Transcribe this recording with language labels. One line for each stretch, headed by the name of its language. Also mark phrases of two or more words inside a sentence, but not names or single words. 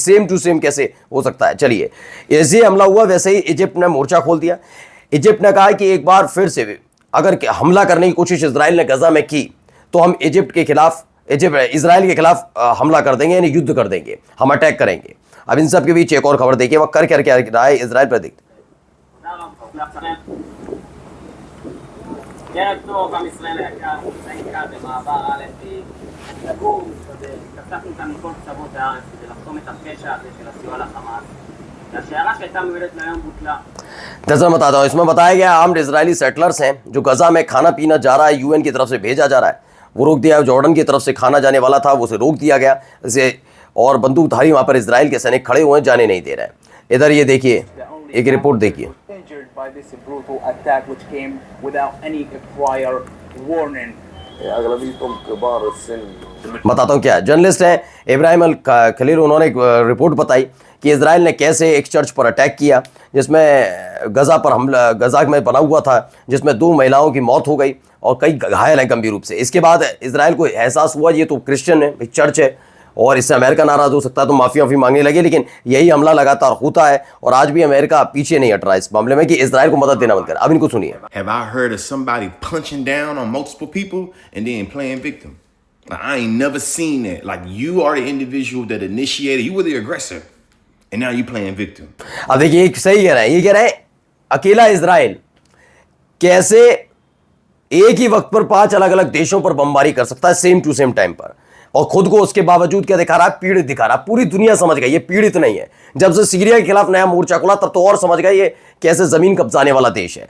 English: same to same
Hindi: कैसे हो सकता है? चलिए, ऐसे हमला हुआ वैसे ही इजिप्ट ने मोर्चा खोल दिया। इजिप्ट ने कहा कि एक बार फिर से अगर हमला करने की कोशिश इजराइल ने गजा में की तो हम इजिप्ट इजराइल के खिलाफ हमला कर देंगे, यानी युद्ध कर देंगे, हम अटैक करेंगे। अब इन सब के बीच एक और खबर देखिए, वह कर क्या रहा है इजराइल पर। देखते
Hebrew: ערב טוב, עם ישראל היקר, נמצאים כאן במעבר א' סגור, התאספנו כאן מכל קצוות הארץ כדי לחסום את הפשע הזה של הסיוע לחמאס. והשיירה שהייתה מיועדת להיום בוטלה.
Hindi: नजर बताता हूँ, इसमें बताया गया
English: armed Israeli settlers
Hindi: हैं जो गजा में खाना पीना जा रहा है, यूएन की तरफ से भेजा जा रहा है, वो रोक दिया। जॉर्डन की तरफ से खाना जाने वाला था, वो उसे रोक दिया गया इसे, और बंदूकधारी वहां पर इजराइल के सैनिक खड़े हुए जाने नहीं दे रहे हैं। इधर ये देखिए, एक रिपोर्ट देखिए।
English: by this brutal attack which came without any prior warning.
Hindi: बताता हूँ क्या, जर्नलिस्ट हैं इब्राहिम अल खलील, उन्होंने एक रिपोर्ट बताई कि इजराइल ने कैसे एक चर्च पर अटैक किया जिसमें गजा में बना हुआ था, जिसमें 2 महिलाओं की मौत हो गई और कई घायल हैं गंभीर रूप से। इसके बाद इजराइल को एहसास हुआ ये तो क्रिश्चियन है, एक चर्च है और इससे अमेरिका नाराज हो सकता है, तो माफी मांगने लगे। लेकिन यही हमला लगातार होता है और आज भी अमेरिका पीछे नहीं हट रहा इस मामले में कि इजराइल को मदद देना बंद करे। अब इनको सुनिए।
English: Have I heard of somebody punching down on multiple people and then playing victim? Like, I ain't never seen that. Like, you are the individual that initiated, you were the aggressor, and now you playing victim.
Hindi: अब देखिए सही कह रहे हैं, ये कह रहे हैं अकेला इजराइल कैसे एक ही वक्त पर 5 अलग अलग देशों पर बमबारी कर सकता है
English: same to same time
Hindi: पर, और खुद को उसके बावजूद क्या दिखा रहा है? पीड़ित दिखा रहा है। पूरी दुनिया समझ गई ये पीड़ित नहीं है। जब से सीरिया के खिलाफ नया मोर्चा खुला तब तो और समझ गए ये कैसे जमीन कब्जाने वाला देश है।